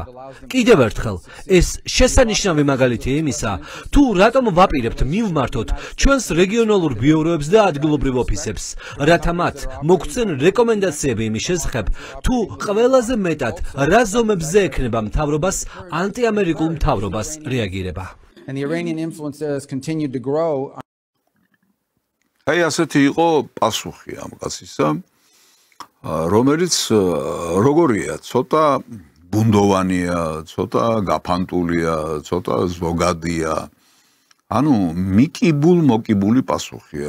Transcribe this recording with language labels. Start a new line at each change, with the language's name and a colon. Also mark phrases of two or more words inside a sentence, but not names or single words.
Georgian: კიდევ ერთხელ, ეს შესანიშნავი მაგალითია იმისა, თუ რატომ ვაპირებთ მივმართოთ ჩვენს რეგიონალურ ბიუროებს და ადგილობრივ ოფისებს, რათა მათ მოგცენ რეკომენდაციები იმის შესახებ, თუ ყველაზე მეტად რა ზომებზე ექნება მთავრობას ანტიამერიკულ მთავრობას რეაგირება.
English: And the Iranian influence has continued to grow.
Georgian: აი ასეთი იყო პასუხი ამ კაცისა, რომელიც როგორია, ცოტა ბუნდოვანია, ცოტა გაფანტულია, ცოტა ზოგადია. ანუ მიკიბულ-მოკიბული პასუხია.